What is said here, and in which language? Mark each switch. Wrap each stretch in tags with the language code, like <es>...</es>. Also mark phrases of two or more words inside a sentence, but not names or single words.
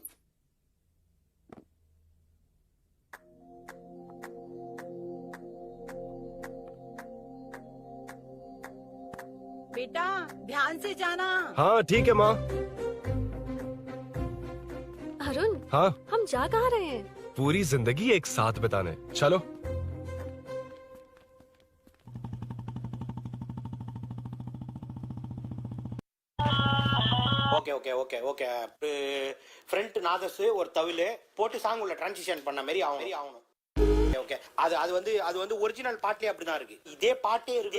<hi>बेटा ध्यान से जाना। हाँ ठीक है माँ। अरुण, हाँ हम जा कहाँ रहे हैं? पूरी जिंदगी एक साथ बिताने, चलो।</hi> <en>okay okay okay okay</en> <ta>ஃப்ரண்ட் நாதஸ் ஒரு தவிலு போட்டு சாங் உள்ள டிரான்சிஷன் பண்ண மாதிரி ஆகணும். ஓகே அது வந்து ஒரிஜினல் பாட்டே அப்படிதான் இருக்கு.</ta>